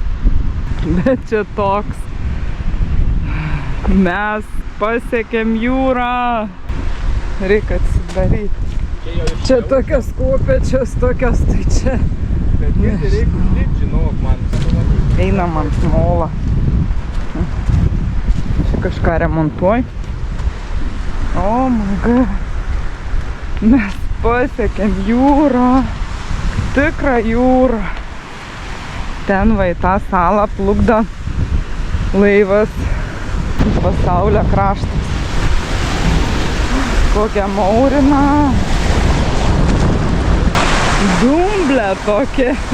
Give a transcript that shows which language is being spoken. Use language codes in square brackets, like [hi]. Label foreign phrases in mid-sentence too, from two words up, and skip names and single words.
[lt] Bet čia toks. Mes pasiekėm jūrą. Reikia atsidaryti. Čia tokios kopėčios, tokios, tai čia. Bet reikia užlipti, žinok, man. Einam ant molą. Čia kažką remontuoj. [en] Oh my god. [lt] Mes pasiekėm jūrą. Tikrą jūrą. Ten va į tą salą plukdo laivas Pasaulio kraštas. Kokia maurina. Dumblė tokia.